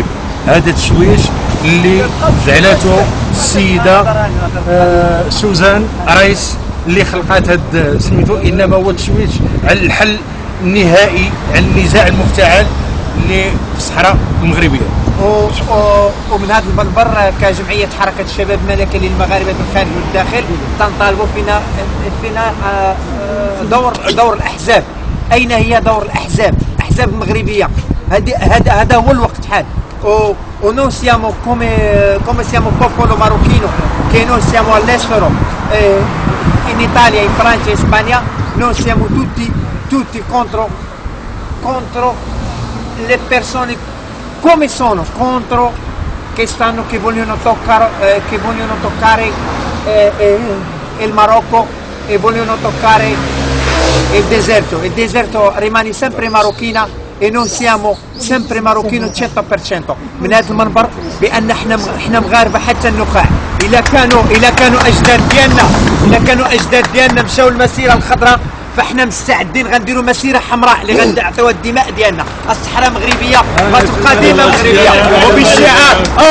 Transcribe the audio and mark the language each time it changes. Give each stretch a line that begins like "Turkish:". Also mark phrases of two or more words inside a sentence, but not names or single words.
Arabic: هذا التشويش اللي جعلته السيده سوزان رايس اللي خلقات هذا سميتو، انما هو تشويش على الحل النهائي على النزاع المفتعل اللي في الصحراء المغربيه. ومن هذا المنبر كجمعيه حركه الشباب الملكي للمغاربه في الخارج والداخل تنطالبوا فينا دور الاحزاب. اين هي دور الاحزاب المغربيه؟ هذا هو الوقت حال.
Italian: Noi siamo come siamo popolo marocchino, che noi siamo all'estero, in Italia, in Francia, in Spagna, noi siamo tutti contro le persone come sono, contro che vogliono toccare il Marocco e vogliono toccare il deserto. Il deserto rimane sempre marocchina e noi siamo sempre marocchino 100%.
Arabic: من هذا المنبر بان احنا مغاربه حتى النخاع. اذا كانوا اجداد ديالنا مشاو المسيره الخضراء، فاحنا مستعدين غنديروا مسيره حمراء اللي غندعتوا الدماء ديالنا. الصحراء مغربيه غتبقى ديما مغربيه، وبالشعار